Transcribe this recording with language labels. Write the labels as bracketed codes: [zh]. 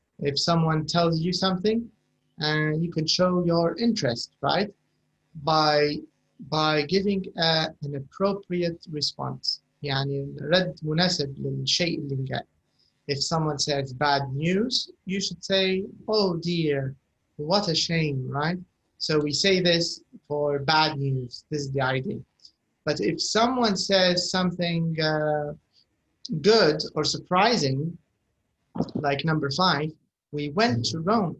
[en] If someone tells you something, you can show your interest, right? By giving an appropriate response. [ar] يعني رد مناسب للشيء اللي قال. [en] If someone says bad news, you should say, oh dear, what a shame, right? So we say this for bad news. This is the idea. But if someone says something good or surprising, like number 5, we went to Rome.